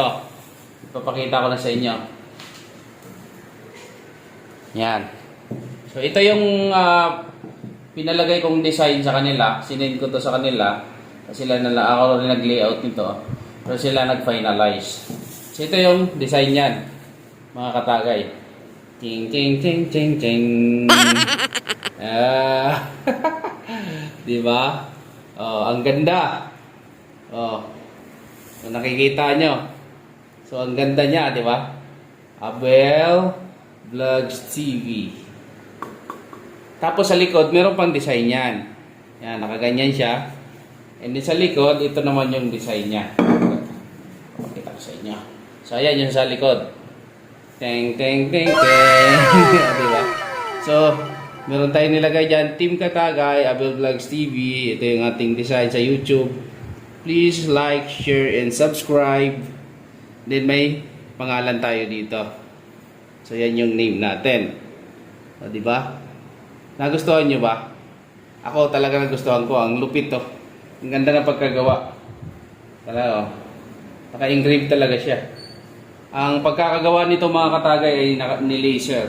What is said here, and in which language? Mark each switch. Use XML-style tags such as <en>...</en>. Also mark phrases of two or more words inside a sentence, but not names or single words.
<tl>Ipapakita ko na sa inyo. Yan. So ito yung pinalagay kong design sa kanila. Sinend ko to sa kanila. Kasi sila na ako rin nag-layout nito. Pero sila nag-finalize. So ito yung design yan. Mga katagay. Ting ting ting ting ting. Di ba? Oh, ang ganda. Oh. Kung nakikita nyo. So ang ganda niya, di ba? Abel Vlogs TV. Tapos sa likod, meron pang design yan. Yan, nakaganyan siya.</tl> <en>And then</en> <tl>sa likod, ito naman yung design niya. Pakita ko sa inyo. So ayan yung sa likod. Teng teng teng teng. Diba? So, meron tayong nilagay dyan, Team Katagay, Abel Vlogs TV. Ito yung ating design sa YouTube.</tl> <en>Please like, share, and subscribe.</en> <tl>Then may pangalan tayo dito. So, yan yung name natin. O, diba? Nagustuhan nyo ba? Ako talaga nagustuhan ko. Ang lupit to. Ang ganda ng pagkagawa. Talaga, oh. Naka-engrave talaga siya. Ang pagkakagawa nito mga katagay ay ni-laser.</tl>